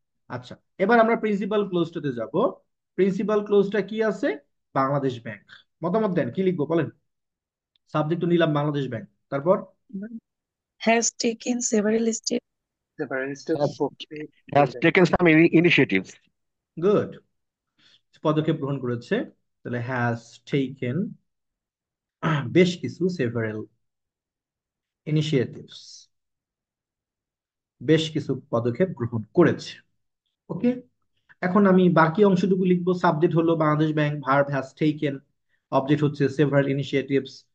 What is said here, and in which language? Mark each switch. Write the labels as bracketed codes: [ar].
[bn] আচ্ছা, এবার আমরা প্রিন্সিপাল ক্লোজটাতে যাব। প্রিন্সিপাল ক্লোজটা কি আছে? বাংলাদেশ ব্যাংক। মতামত দেন, কি লিখবো বলেন? সাবজেক্ট তো নিলাম বাংলাদেশ ব্যাংক, তারপর [en] Has taken several steps. several steps has for has green taken some initiatives. [bn] Good, পদক্ষেপ গ্রহণ করেছে। তাহলে [en] has taken [bn] বেশ কিছু, [en] several initiatives, [bn] বেশ কিছু পদক্ষেপ গ্রহণ করেছে। ওকে, এখন আমি বাকি অংশটুকু লিখবো। সাবজেক্ট হলো Bangladesh bank, verb has taken, object হচ্ছে সেভারাল ইনিশিয়েটিভস।